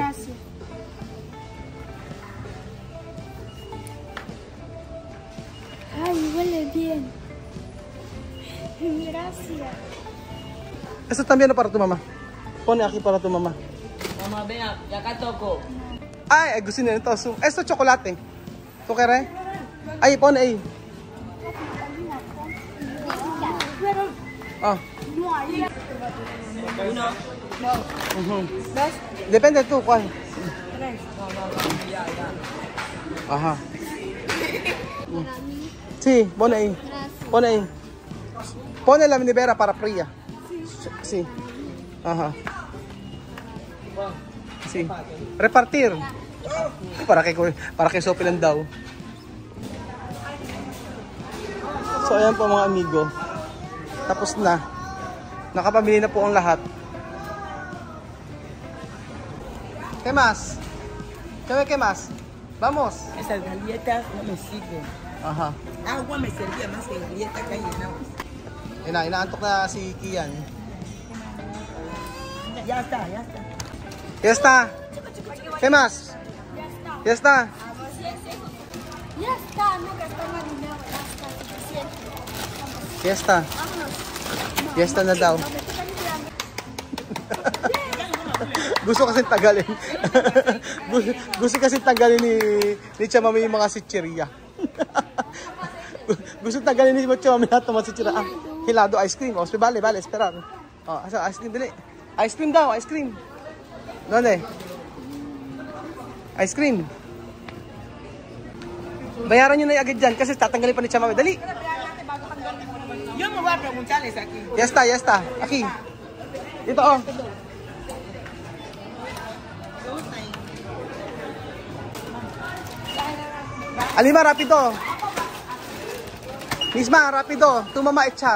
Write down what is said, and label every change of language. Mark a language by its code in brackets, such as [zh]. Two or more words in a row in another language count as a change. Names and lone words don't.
[es] Gracias. Ay, huele bien. Gracias. Esto también para tu mamá. Pone aquí para tu mamá. Mamá, ven, y acá toco. [tl] Ay, gusto nila ito. So, [es] esto chocolate. ¿Tú quieres? Ay, pone ahí. Pero Ah. no hay. Uno, Ujú. dos, Depende tú, ¿cuál? tres. Ya. Ajá. Sí, pone ahí. Pone ahí. Pone la nevera para fría. Sí. Ajá. Sí. Repartir. [tl] Para kay Sophie lang daw. So ayan po mga amigo. Tapos na. Nakapamili na po ang lahat. [es] ¿Qué más? ¿Qué más? Vamos. Esas galletas no me sirven. Aha. Agua me servía más que galletas que hay llenado. [tl] Inaantok na si Kian. [es] Ya está. Ya está. ¿Qué más? Ya está. Ya está, no gastamos dinero, ya está suficiente. Ya está. Ya está [tl] na daw. Gusto kasi tagalin. Gusto kasi tagalin ni Chamami yung mga sitcheria. Gusto tagalin ni Chamami lahat ng mga sitcheria. [es] Ah, hilado [en] ice cream. [es] O, vale, esperar. [ceb] Oh, asa [en] ice cream, [ceb] dili. [en] Ice cream [tl] daw, [en] ice cream. [tl] ¿Dónde? [en] Ice cream. [tl] Bayaran nyo na agad dyan kasi tatanggalin pa ni Chamami. Dali. [es] Yo me voy a preguntarles aquí. Ya está. Aquí. [tl] Dito, oh. [es] Alima, rápido. Misma, rápido. Tu mamá echar.